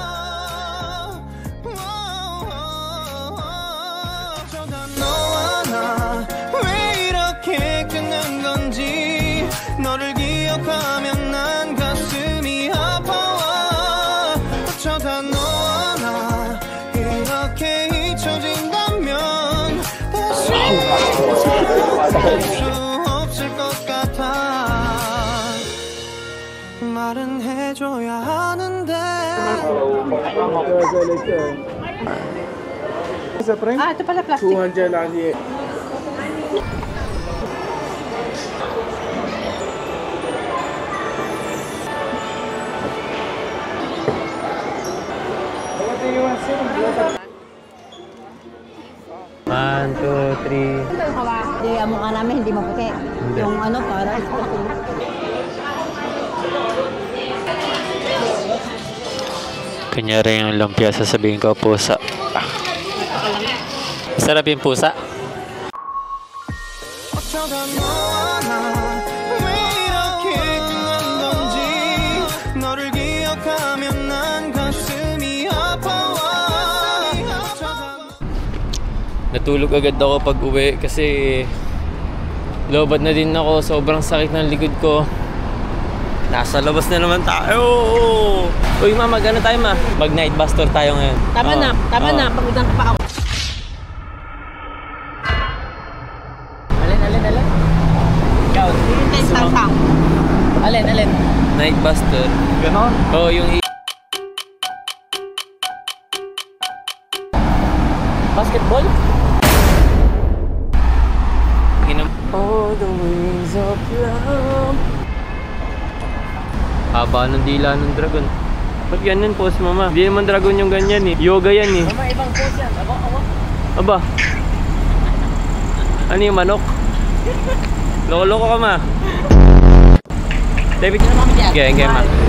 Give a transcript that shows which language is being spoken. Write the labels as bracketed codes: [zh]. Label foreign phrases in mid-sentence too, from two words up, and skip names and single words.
[ko] 어쩌다 너와 나 왜 이렇게 끝난 건지 너를 기억하면 난 가슴이 아파와 어쩌다 너와 나 이렇게 잊혀진다면 다시 수 없을 것 같아 말은 해줘야 하는데 [tl] Ah, ito pala plastic. One, two, three. Hindi, ang mukha namin hindi maputi. Yung ano, para Kanyari yung lumpia, sasabihin ko pusa. Masarap yung pusa. [ko] 어쩌다 너와 나 왜 이렇게 끝난 건지 너를 기억하면 난 가슴이 아파와 [tl] Natulog agad ako pag uwi kasi lobat na din ako. Sobrang sakit ng likod ko. Nasa labas na naman tayo. Uy, ma, mag-ano tayo, ma? Mag- [en] night bus tour [tl] tayo ngayon. Tama na, pagudang ka pa ako. Alin. Ikaw, Hintay sa alin. [en] Night bus tour. [tl] Ganon? Oo, yung Basketball? [en] all the wings of love. [tl] Haba ng dila ng dragon. Ba't ganyan pose, mama? Hindi naman dragon yung ganyan eh. Yoga yan eh. Mama, ibang pose yan. Aba. Ano yung manok? Loko-loko ka, ma. David, okay, ma.